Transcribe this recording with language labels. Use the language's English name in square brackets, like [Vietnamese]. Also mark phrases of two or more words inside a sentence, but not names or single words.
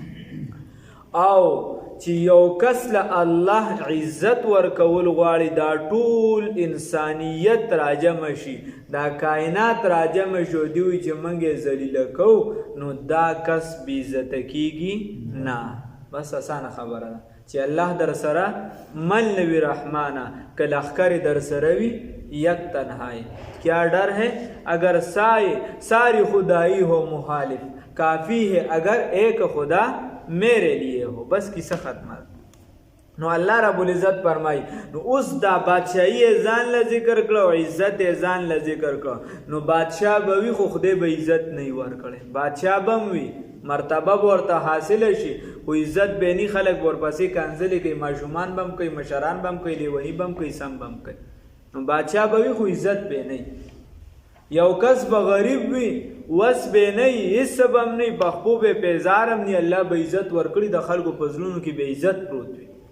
[Pashto] او چې یو کس له الله عزت ورکول غواړي دا ټول انسانیت راجم شي دا کائنات راجم شو دی چې منګه ذلیل کو نو دا کس بی عزت کیږي نه بس اسانه خبره ده چې الله در سره من نوی رحمانا کل اخکر در سره وی [Urdu] یک تنہائی کیا ڈر ہے اگر ساری خدائی ہو مخالف کافی ہے اگر ایک خدا میرے لیے ہو بس کیسا ختمہ نو [Arabic] الله رب العزت [Pashto] فرمای نو اوس دا بادشاہی ځان ل ذکر کړو عزت ځان ل ذکر کړو نو بادشاہ به وی خو خدای به عزت نه ور کړي بادشاہ بم وی مرتبه ورته حاصل شي خو عزت بینی خلک ورپسې کنځلې کوي ماشومان بم کوي مشران بم کوي لیونی بم کوي سم بم کوي نو بادشاہ به وی خو عزت به نه یو کس به غریب وي وس به نه هیڅ بم نه بخبو به پیزارم نه الله به عزت ورکړي د خلکو په زړونو کې به عزت پروت وي